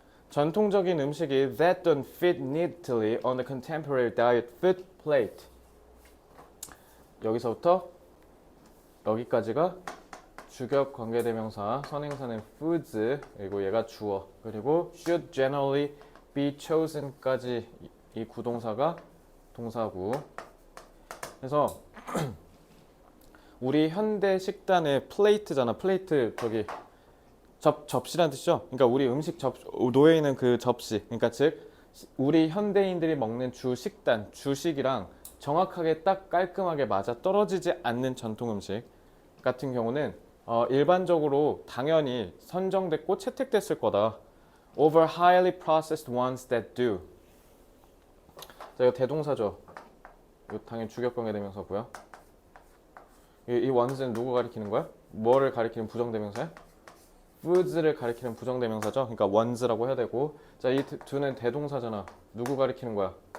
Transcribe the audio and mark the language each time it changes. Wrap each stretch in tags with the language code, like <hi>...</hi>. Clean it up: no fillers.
<ko>전통적인 음식이</ko> <en>that don't fit neatly on the contemporary diet food plate.</en> <ko>여기서부터 여기까지가 주격 관계대명사 선행사는 foods 그리고 얘가 주어 그리고</ko> <en>should generally be chosen</en> <ko>까지 이 구동사가 동사고. 그래서 우리 현대 식단의 플레이트잖아. 플레이트 저기 접시란 뜻이죠. 그러니까 우리 음식 놓여 있는 그 접시. 그러니까 즉 우리 현대인들이 먹는 주 식단, 주식이랑 정확하게 딱 깔끔하게 맞아 떨어지지 않는 전통 음식 같은 경우는 일반적으로 당연히 선정됐고 채택됐을 거다.</ko> <en>Over highly processed ones that do.</en> <ko>자, 이거 대동사죠. 이거 당연히 주격관계대명사고요. 이 ones는 누구 가리키는 거야? 뭐를 가리키는 부정대명사야? foods를 가리키는 부정대명사죠. 그러니까 ones라고 해야 되고. 자, 이 두는 대동사잖아. 누구 가리키는 거야?</ko>